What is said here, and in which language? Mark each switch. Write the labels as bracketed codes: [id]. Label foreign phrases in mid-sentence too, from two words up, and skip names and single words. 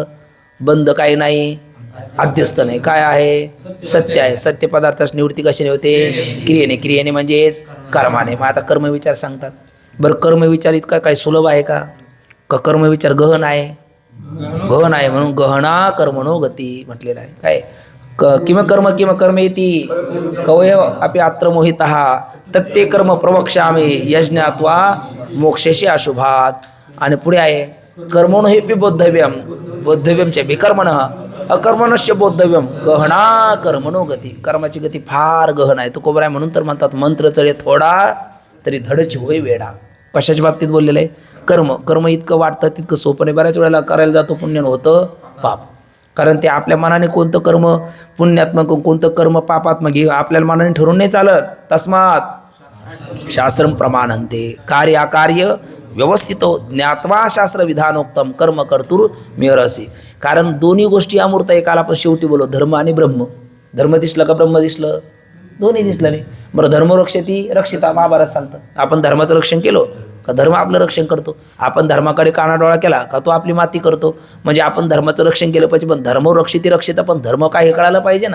[mr] बंद काही नाही, अध्यस्त नाही, काय आहे? सत्य आहे. सत्य पदार्थाची निवृत्ती कशाने होते? क्रियेने म्हणजेच कर्माने. मग आता कर्मविचार सांगतात. बरं, कर्मविचार इतका काय सुलभ आहे का? कर्मविचार गहन आहे? गहन आहे, म्हणून [sa] गहना कर्मणो गती [mr] म्हटलेलं आहे. [sa] काय किम कर्म येती कवय अपि अत्र मोहितः तत्ते कर्म प्रवक्ष्यामि यज्ञात्वा मोक्षेशी अशुभात. आणि पुढे आहे कर्मणो हे बोद्धव्यम च विकर्मणः अकर्मणश्च बोद्धव्यम गहना कर्मणो गती. [mr] कर्माची गती फार गहन आहे. तो कोबर आहे, म्हणून तर म्हणतात मंत्र चढे थोडा तरी धडच होय वेडा. कशाच्या बाबतीत बोललेलं आहे? कर्म इतकं वाटतं तितकं सोपं नाही. बऱ्याच वेळेला करायला जातो पुण्यानं होतं पाप. कारण ते आपल्या मनाने कोणतं कर्म पुण्यात्मक कोणतं कर्म पापात्मक हे आपल्याला मनाने ठरवून नाही चालत. [sa] तस्मात् शास्त्रम प्रमाणन्ते कार्य अकार्य व्यवस्थित ज्ञात्वा शास्त्र विधानोक्तम कर्म कर्तुर मेहरसी. [mr] कारण दोन्ही गोष्टी अमूर्त एकाला आपण शेवटी बोलू, धर्म आणि ब्रह्म. धर्म दिसलं का ब्रह्म दिसलं? दोन्ही दिसलं नाही. बरं, [sa] धर्म रक्षती रक्षिता [mr] महाभारत सांगतं. आपण धर्माचं रक्षण केलं का धर्म आपलं रक्षण करतो. आपण धर्माकडे कानाडोळा केला का तो आपली माती करतो. म्हणजे आपण धर्माचं रक्षण केलं पाहिजे, पण [sa] धर्म रक्षिती रक्षिता, [mr] पण धर्म काय हे कळायला पाहिजे ना.